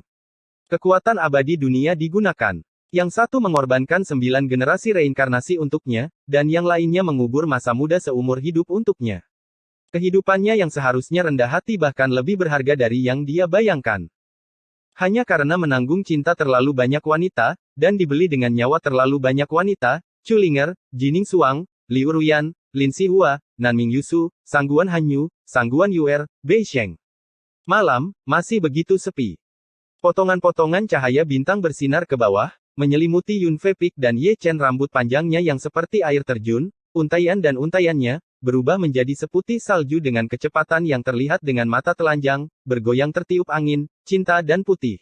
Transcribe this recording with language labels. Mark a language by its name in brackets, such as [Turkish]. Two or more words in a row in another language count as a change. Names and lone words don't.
[Indonesian] Kekuatan abadi dunia digunakan. Yang satu mengorbankan 9 generasi reinkarnasi untuknya, dan yang lainnya mengubur masa muda seumur hidup untuknya. Kehidupannya yang seharusnya rendah hati bahkan lebih berharga dari yang dia bayangkan. Hanya karena menanggung cinta terlalu banyak wanita, dan dibeli dengan nyawa terlalu banyak wanita, Chu Linger, Jining Suang, Liu Ruyan, Lin Sihua, Nanming Yusu, Sangguan Hanyu, Sangguan Yuer, Beisheng. Malam, masih begitu sepi. Potongan-potongan cahaya bintang bersinar ke bawah, menyelimuti Yun Fei Peak dan Ye Chen. Rambut panjangnya yang seperti air terjun, untaian dan untaiannya, berubah menjadi seputih salju dengan kecepatan yang terlihat dengan mata telanjang, bergoyang tertiup angin, cinta dan putih.